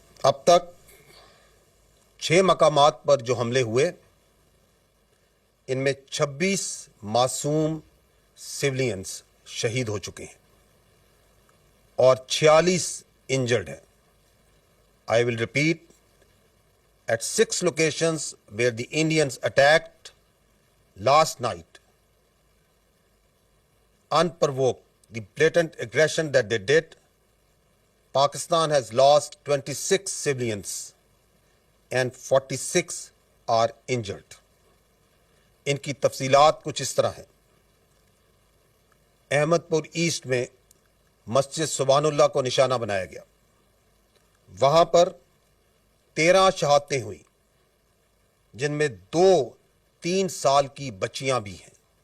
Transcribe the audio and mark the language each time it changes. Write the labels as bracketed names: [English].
[Urdu] اب تک 6 مقامات پر جو حملے ہوئے، ان میں 26 معصوم سویلینز شہید ہو چکے ہیں اور 46 انجرڈ ہیں. [English] I will repeat, at 6 locations where the Indians attacked last night, unprovoked, the blatant aggression that they did, Pakistan has lost 26 civilians and 46 are injured. [Urdu] ان کی تفصیلات کچھ اس طرح ہیں. احمد پور ایسٹ میں مسجد سبحان اللہ کو نشانہ بنایا گیا. وہاں پر 13 شہادتیں ہوئیں، جن میں 2-3 سال کی بچیاں بھی ہیں.